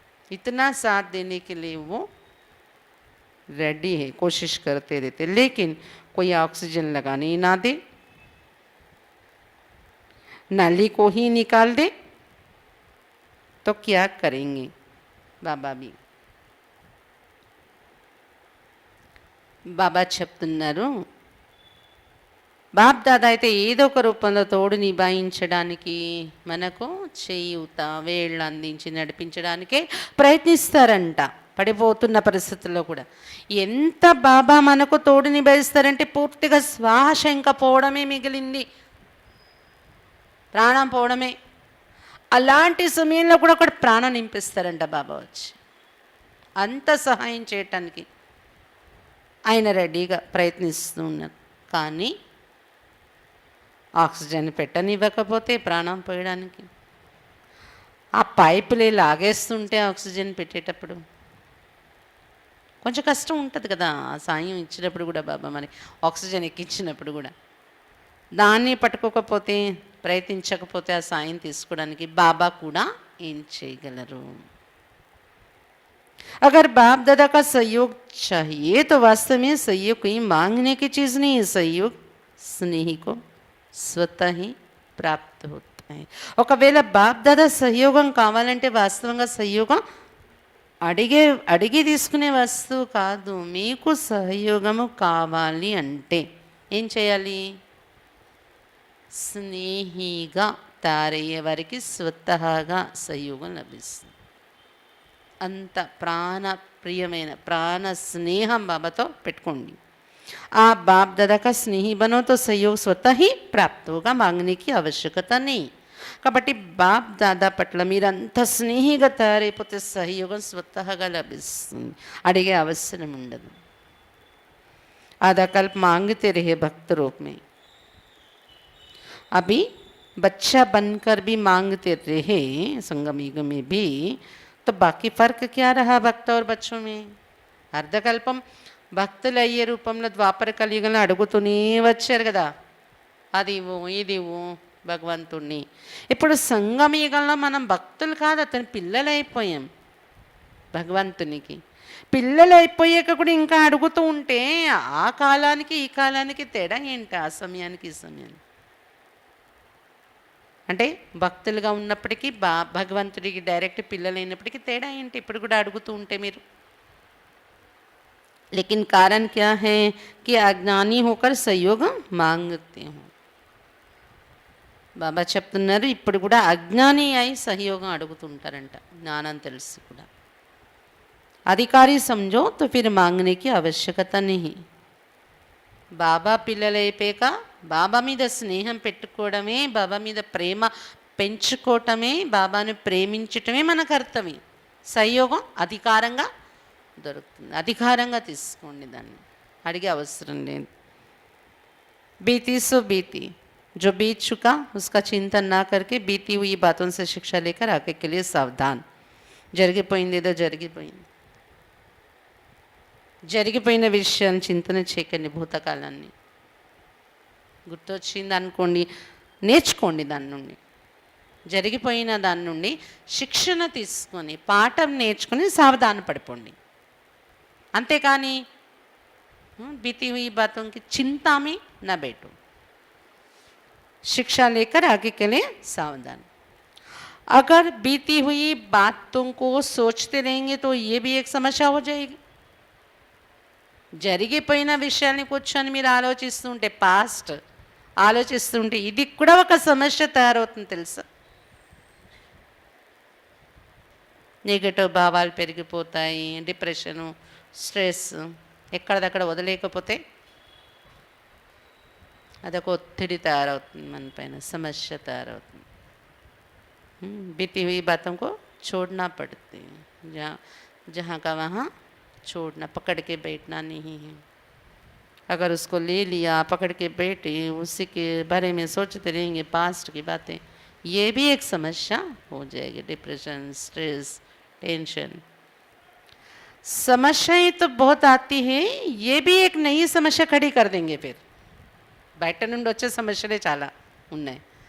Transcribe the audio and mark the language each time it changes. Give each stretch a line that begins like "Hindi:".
Hindi: इतना साथ देने के लिए वो रेडी है, कोशिश करते रहते, लेकिन कोई ऑक्सीजन लगाने ही ना दे, नाली को ही निकाल दे तो क्या करेंगे बाबा भी?
Telugu: బాబా చెప్తున్నారు, బాప్ దాదా అయితే ఏదో ఒక రూపంలో తోడు నిభాయించడానికి, మనకు చేయూత వేళ్ళు అందించి నడిపించడానికే ప్రయత్నిస్తారంట, పడిపోతున్న పరిస్థితుల్లో కూడా. ఎంత బాబా మనకు తోడు నిభాయిస్తారంటే పూర్తిగా శ్వాస ఇంకా పోవడమే మిగిలింది, ప్రాణం పోవడమే. అలాంటి సమయంలో కూడా ఒకటి ప్రాణం నింపిస్తారంట బాబా వచ్చి. అంత సహాయం చేయటానికి ఆయన రెడీగా ప్రయత్నిస్తూ ఉన్నారు. కానీ ఆక్సిజన్ పెట్టనివ్వకపోతే ప్రాణం పోయడానికి, ఆ పైపులే లాగేస్తుంటే ఆక్సిజన్ పెట్టేటప్పుడు కొంచెం కష్టం ఉంటుంది కదా. ఆ సాయం ఇచ్చినప్పుడు కూడా బాబా మరి ఆక్సిజన్ ఎక్కించినప్పుడు కూడా దాన్ని పట్టుకోకపోతే, ప్రయత్నించకపోతే ఆ సాయం తీసుకోవడానికి బాబా కూడా ఏం చేయగలరు?
Hindi: अगर बाप दादा का सहयोग चाहिए तो वास्तव में सहयोग कोई मांगने की चीज़ नहीं है, सहयोग स्नेही को स्वतः ही प्राप्त होता है.
Telugu: ఒకవేళ బాప్ దాదా సహయోగం కావాలంటే వాస్తవంగా సహయోగం అడిగి తీసుకునే వస్తువు కాదు. మీకు సహయోగము కావాలి అంటే ఏం చేయాలి? స్నేహిగా తయారయ్యే వారికి స్వతహాగా సహయోగం లభిస్తుంది. అంత ప్రాణప్రియమైన ప్రాణ స్నేహం బాబాతో పెట్టుకోండి.
Hindi: ఆ బాప్ దాదా కా స్నేహి బనో తో సహయోగ స్వతः ही प्राप्त होगा, मांगने की आवश्यकता नहीं.
Telugu: కాబట్టి బాప్ దాదా పట్ల మీరు అంత స్నేహిగా తయారైపోతే సహయోగం స్వతహాగా లభిస్తుంది, అడిగే అవసరం ఉండదు.
Hindi: आधा कल्प मांगते रहे भक्त रूप में, अभी बच्चा बनकर भी मांगते रहे संगम युग में भी, तो बाकी फ़र्क क्या रहा भक्त और बच्चों में?
Telugu: అర్ధకల్పం భక్తులు అయ్యే రూపంలో ద్వాపర కలియుగంలో అడుగుతూనే వచ్చారు కదా, అది ఇవ్వు ఇది ఇవ్వు భగవంతుణ్ణి. ఇప్పుడు సంగమయుగంలో మనం భక్తులు కాదు, అతని పిల్లలు అయిపోయాం భగవంతునికి. పిల్లలు అయిపోయాక కూడా ఇంకా అడుగుతూ ఉంటే ఆ కాలానికి ఈ కాలానికి తేడా ఏంటి? ఆ సమయానికి ఈ సమయానికి అంటే భక్తులుగా ఉన్నప్పటికీ భగవంతుడికి డైరెక్ట్ పిల్లలైనప్పటికీ తేడా ఏంటి? ఇప్పుడు కూడా అడుగుతూ ఉంటే మీరు.
Hindi: लेकिन कारण क्या है कि अज्ञानी होकर सहयोग मांगते हो.
Telugu: బాబా చెప్తున్నారు, ఇప్పుడు కూడా అజ్ఞాని అయి సహయోగం అడుగుతుంటారంట, జ్ఞానం తెలిసి కూడా.
Hindi: అధికారి సమझो तो फिर मांगने की आवश्यकता नहीं.
Telugu: బాబా పిల్లలైపోయాక బాబా మీద స్నేహం పెట్టుకోవడమే, బాబా మీద ప్రేమ పెంచుకోవటమే, బాబాను ప్రేమించటమే మన కర్తవ్యం. సహయోగం అధికారంగా దొరుకుతుంది, అధికారంగా తీసుకోండి, దాన్ని అడిగే అవసరం లేదు.
Hindi: बीती सो बीती, जो बीत चुका उसका चिंतन ना करके बीती हुई बातों से शिक्षा लेकर आगे के लिए सावधान.
Telugu: జరిగిపోయింది ఏదో జరిగిపోయింది, జరిగిపోయిన విషయాన్ని చింతన చేయకండి. భూతకాలాన్ని గుర్తొచ్చింది అనుకోండి, నేర్చుకోండి దాని నుండి, జరిగిపోయిన దాని నుండి శిక్షణ తీసుకొని పాఠం నేర్చుకొని సావధాన పడిపోండి. అంతేకాని
Hindi: बीती हुई बातों की चिंता में न बैठो, शिक्षा लेकर आगे के लिए सावधान. अगर बीती हुई बातों को सोचते रहेंगे तो ये भी एक समस्या हो जाएगी.
Telugu: జరిగిపోయిన విషయాన్ని కూర్చొని మీరు ఆలోచిస్తుంటే, పాస్ట్ ఆలోచిస్తుంటే ఇది కూడా ఒక సమస్య తయారవుతుంది తెలుసా. నెగటివ్ భావాలు పెరిగిపోతాయి, డిప్రెషను, స్ట్రెస్ ఎక్కడిదక్కడ వదిలేకపోతే అదొక ఒత్తిడి తయారవుతుంది, మన పైన సమస్య తయారవుతుంది.
Hindi: बीती हुई बातों को छोड़ना पड़ती है, जहाँ का वहाँ छोड़ना, पकड़ के बैठना नहीं है. अगर उसको ले लिया, पकड़ के बैठे, उसी के बारे में सोचते रहेंगे पास्ट की बातें, ये भी एक समस्या हो जाएगी. डिप्रेशन, स्ट्रेस, टेंशन, समस्याएं तो बहुत आती है, ये भी एक नई समस्या खड़ी कर देंगे. फिर
Telugu: బయట నుండి వచ్చే సమస్యలే చాలా ఉన్నాయి.